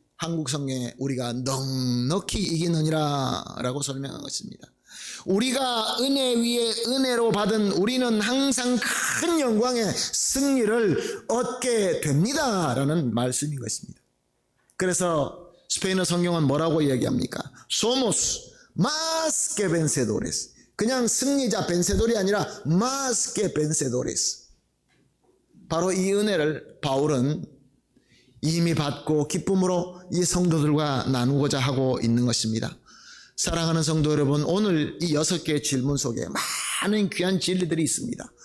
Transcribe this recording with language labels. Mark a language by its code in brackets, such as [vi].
[ko] 한국 성경에 우리가 넉넉히 이기느니라 라고 설명한 것입니다. 우리가 은혜 위에 은혜로 받은 우리는 항상 큰 영광의 승리를 얻게 됩니다 라는 말씀인 것입니다. 그래서 스페인어 성경은 뭐라고 이야기합니까? [es] Somos más que vencedores. [ko] 그냥 승리자 벤세돌이 아니라 [es] más que vencedores. [ko] 바로 이 은혜를 바울은 이미 받고 기쁨으로 이 성도들과 나누고자 하고 있는 것입니다. 사랑하는 성도 여러분, 오늘 이 6개의 질문 속에 많은 귀한 진리들이 있습니다.